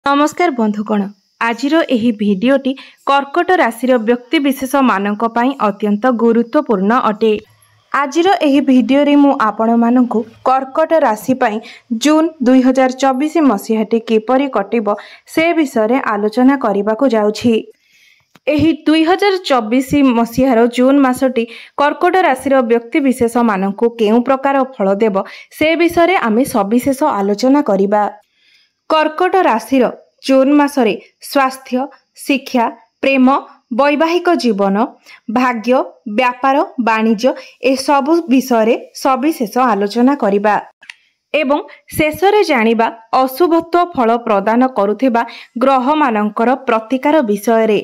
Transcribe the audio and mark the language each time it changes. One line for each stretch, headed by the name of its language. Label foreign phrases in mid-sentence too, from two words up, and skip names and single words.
Odia: ନମସ୍କାର ବନ୍ଧୁଗଣ, ଆଜିର ଏହି ଭିଡିଓଟି କର୍କଟ ରାଶିର ବ୍ୟକ୍ତିବିଶେଷ ମାନଙ୍କ ପାଇଁ ଅତ୍ୟନ୍ତ ଗୁରୁତ୍ୱପୂର୍ଣ୍ଣ ଅଟେ। ଆଜିର ଏହି ଭିଡିଓରେ ମୁଁ ଆପଣ ମାନଙ୍କୁ କର୍କଟ ରାଶି ପାଇଁ ଜୁନ 2024 ମସିହାଟି କିପରି କଟିବ ସେ ବିଷୟରେ ଆଲୋଚନା କରିବାକୁ ଯାଉଛି। ଏହି 2024 ମସିହାର ଜୁନ ମାସଟି କର୍କଟ ରାଶିର ବ୍ୟକ୍ତିବିଶେଷ ମାନଙ୍କୁ କେଉଁ ପ୍ରକାର ଫଳ ଦେବ ସେ ବିଷୟରେ ଆମେ ସବିଶେଷ ଆଲୋଚନା କରିବା। କର୍କଟ ରାଶିର ଜୁନ ମାସରେ ସ୍ୱାସ୍ଥ୍ୟ, ଶିକ୍ଷା, ପ୍ରେମ, ବୈବାହିକ ଜୀବନ, ଭାଗ୍ୟ, ବ୍ୟାପାର, ବାଣିଜ୍ୟ ଏ ସବୁ ବିଷୟ ସବିଶେଷ ଆଲୋଚନା କରିବା ଏବଂ ଶେଷରେ ଜାଣିବା ଅଶୁଭତ୍ୱ ଫଳ ପ୍ରଦାନ କରୁଥିବା ଗ୍ରହ ମାନଙ୍କର ପ୍ରତିକାର ବିଷୟରେ।